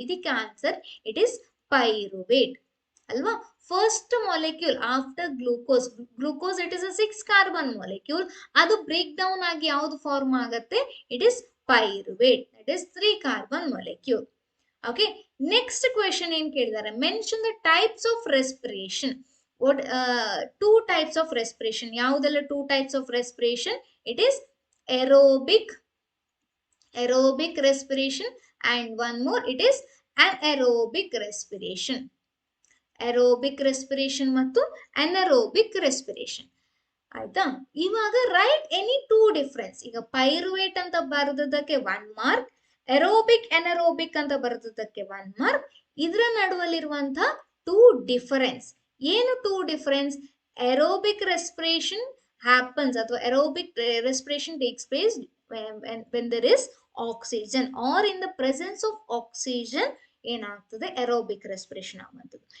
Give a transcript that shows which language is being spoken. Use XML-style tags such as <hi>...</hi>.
<en>ಇದಕ್ಕೆ answer it is pyruvate ಅಲ್ವಾ. First molecule after glucose it is a 6 carbon molecule.</en> <kn>ಅದು break down ಆಗಿ ಯಾವ್ದು ಫಾರ್ಮ್ ಆಗತ್ತೆ?</kn> <en>It is pyruvate, that is 3 carbon molecule. Okay, next question</en> <kn>ಏನ್ ಕೇಳಿದ್ದಾರೆ?</kn> <en>Mention the types of respiration. what 2 types of respiration.</en> <kn>ಯಾವುದೆಲ್ಲ</kn> <en>2 types of respiration? It is aerobic respiration and one more it is anaerobic respiration. aerobic respiration ಮತ್ತು anaerobic respiration.</en> <kn>ಆಯ್ತಾ?</kn> <en>ಇವಾಗ write any 2 difference.</en> <kn>ಈಗ pyruvate ಅಂತ ಬರೆದದಕ್ಕೆ 1 mark, aerobic anaerobic ಅಂತ ಬರೆದದಕ್ಕೆ 1 mark. ಇದರ ನಡುವಲ್ಲಿರುವಂತಹ 2 difference ಏನು? 2 difference. aerobic respiration</kn> <en>happens ಅಥವಾ aerobic respiration takes place when there is oxygen or in the presence of oxygen</en> <kn>ಏನಾಗ್ತದೆ</kn> <en>aerobic respiration</en> <kn>ಆಗುವಂಥದ್ದು.</kn>